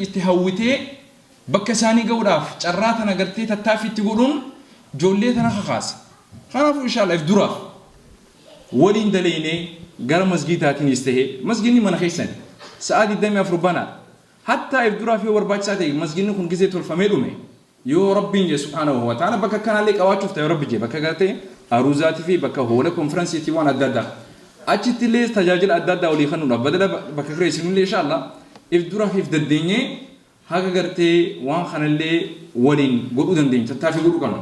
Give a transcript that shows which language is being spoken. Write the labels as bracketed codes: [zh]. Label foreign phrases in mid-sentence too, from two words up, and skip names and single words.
[om] itti hawwitee bakka isaanii ga'uudhaaf carraa tan agartee tattaafitti godhuun ijoollee tana kakaasa kanaafuu inshallah if duraaf waliin daleynee gara masjidaatiinis ta'e masjidni mana keessan sa'aa 24 banaa hatta if duraaf yoo barbaachisaa ta'e masjidni kun gisee tolfamee dhume yoo rabbiin je [ar] سبحانه وتعالى [om] bakka kanallee qabaachuuf ta'e rabbi je bakka gartee aruuzaatii fi bakka hoola konferensiitii waan adda addaa achitti illee tajaajila adda addaa olii kennuudhaaf badala bakka kireessinullee inshallah if duraaf if dandeenyee haga gartee waan kanallee waliin godhuu dandeenya tattaaffii godhuu qabna